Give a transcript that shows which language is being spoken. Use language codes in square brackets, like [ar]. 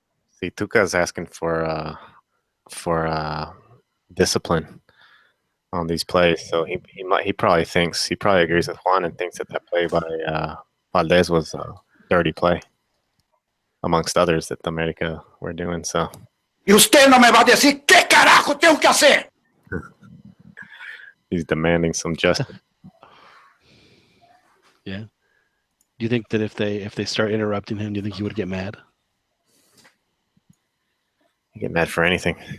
[en] See, Tuca's asking for discipline on these plays. So he probably agrees with Juan and thinks that play by Valdez was a dirty play, amongst others that the America were doing. So. [es] Y usted no me va a decir qué carajo tengo que hacer. [en] He's demanding some justice. Yeah. Do you think that if they start interrupting him, do you think he would get mad? You get mad for anything.